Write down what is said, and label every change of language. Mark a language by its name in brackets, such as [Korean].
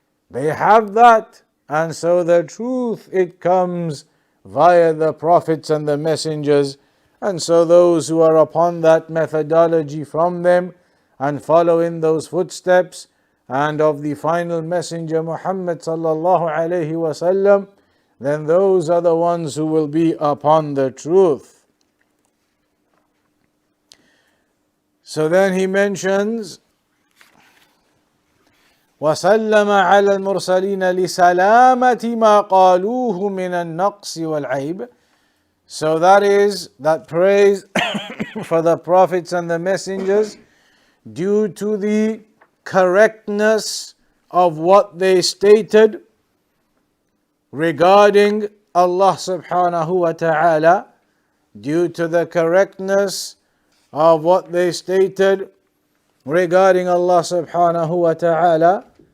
[English] They have that, and so the truth, it comes via the prophets and the messengers, and so those who are upon that methodology from them and follow in those footsteps and of the final messenger Muhammad sallallahu alaihi wasallam, then those are the ones who will be upon the truth. So then he mentions [Arabic] وَسَلَّمَ عَلَى الْمُرْسَلِينَ لِسَلَامَةِ مَا قَالُوهُ مِنَ النَّقْصِ وَالْعَيْبِ. [English] So that is that praise for the prophets and the messengers due to the correctness of what they stated regarding Allah subhanahu wa ta'ala, due to the correctness of what they stated regarding Allah subhanahu wa ta'ala